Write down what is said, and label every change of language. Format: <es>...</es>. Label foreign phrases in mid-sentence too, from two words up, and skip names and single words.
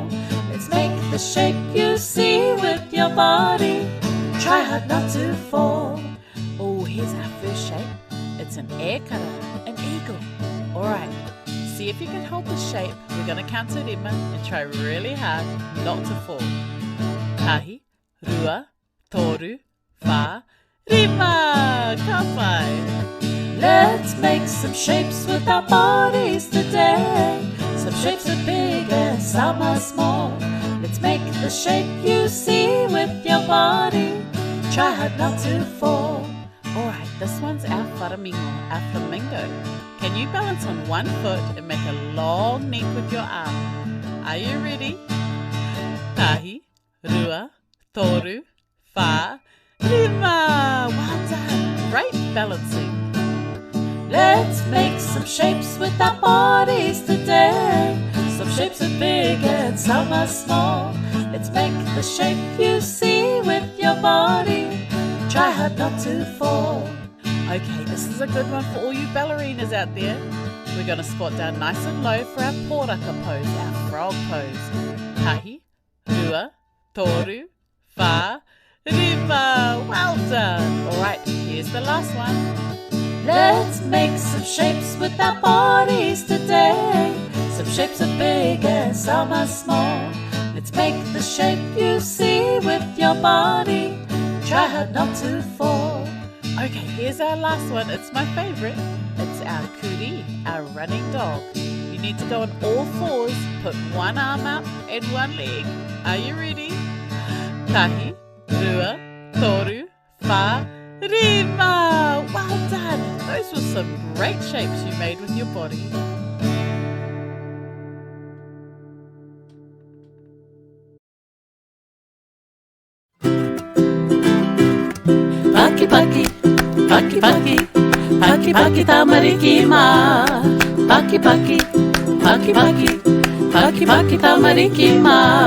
<en>Let's make the shape you see with your body. Try hard not to fall. Oh, here's our first shape. It's an ekara, an eagle. Alright, see if you can hold the shape. We're going to count to rima and try really hard not to fall.</en> <mi>Tahi, rua, toru, wha, rima! Ka whai!</mi> <en>Let's make some shapes with our bodies today. Some shapes are big and some are small. Let's make the shape you see with your body. Try hard not to fall. Alright, this one's our wharamingo, our flamingo. Can you balance on one foot and make a long neck with your arm? Are you ready?</en> <mi>Tahi, rua, toru, wha, rima!</mi> <en>Well done! Great balancing. Let's make some shapes with our bodies today. Some shapes are big and some are small. Let's make the shape you see with your body. Try hard not to fall. Okay, this is a good one for all you ballerinas out there. We're going to squat down nice and low for our poraka pose, our frog pose.</en> <mi>Tahi, rua, toru, wha, rima.</mi> <en>Well done. Alright, here's the last one. Let's make some shapes with our bodies today. Some shapes are big and some are small. Let's make the shape you see with your body. Try hard not to fall. Okay, here's our last one. It's my favorite. It's our kuri, our running dog. You need to go on all fours, put one arm up and one leg. Are you ready?</en> <mi>Tahi, rua, toru, wha, rima!</mi> <en>Well done! Those were some great shapes you made with your body.</en> <mi>Paki paki, paki paki, paki paki tamariki ma. Paki paki, paki paki, paki paki tamariki ma.</mi>